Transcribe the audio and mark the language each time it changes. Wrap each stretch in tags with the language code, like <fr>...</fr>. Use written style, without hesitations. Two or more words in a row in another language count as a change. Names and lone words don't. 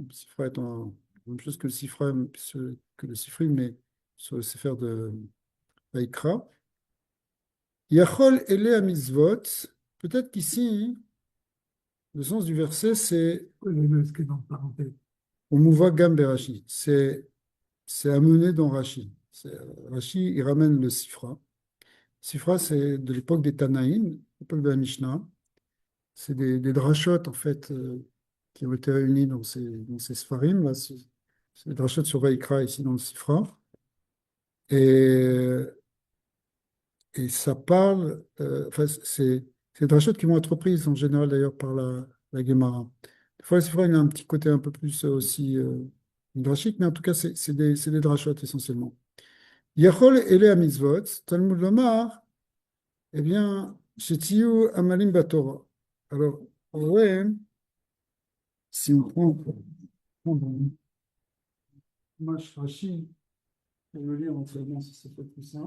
<fr>Le Sifra étant la même chose que le Sifri, mais sur le Sefer de Vaïkra.</fr> <he>יכול אלו מצוות.</he> <fr>Peut-être qu'ici, le sens du verset, c'est ce qui est dans parenthèse.</fr> <he>הוא מובא גם רש"י.</he> <fr>C'est amené dans Rashi. Rashi, il ramène le Sifra. Sifra, c'est de l'époque des Tanaïm, l'époque de la Mishnah. C'est des drachot, en fait, qui ont été réunis dans ces Sfarim. Là, c'est des drachot sur Vaïkra, ici, dans le Sifra. Et, et ça parle, enfin, c'est des drachot qui vont être reprises, en général, d'ailleurs, par la Gemara. Des fois, le Sifra, il a un petit côté un peu plus aussi midrashique, mais en tout cas, c'est des drachot, essentiellement.</fr> <he>יכול אלו מצוות, תלמוד לומר,</he> <fr>eh bien,</fr> <he>שתהיו עמלים בתורה.</he> <fr>Alors, ouais, si on prend dans l'image Rashi, je vais le lire entièrement si c'est pas plus simple.</fr>